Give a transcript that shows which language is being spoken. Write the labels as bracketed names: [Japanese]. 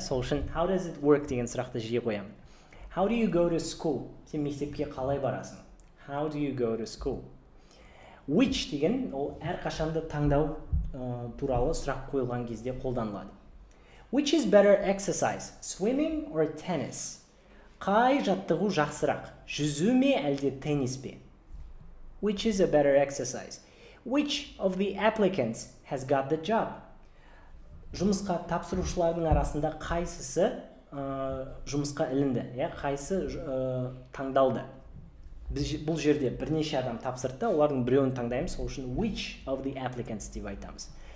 [Kazakh] Сол үшін [English] how does it work [Kazakh] деген сұрақты жиі қоямын. [English] How do you go to school? [Kazakh] Сен мектепке қалай барасың? [English] How do you go to school? [Kazakh] Which деген ол әрқашанда таңдау туралы сұрақ қойылған кезде қолданылады. [English] Which is better exercise, swimming or tennis? [Kazakh] Қай жаттығу жақсырақ, жүзу ме әлде теннис пе? [English] Which is a better exercise? Which of the applicants has got the job? [Kazakh] Жұмысқа тапсырушылардың арасында қайсысы жұмысқа ілінді, қайсы таңдалды? Бұл жерде бірнеше адам тапсырды, олардың біреуін таңдаймыз, сол үшін [English] which of the applicants [Kazakh] деп айтамыз.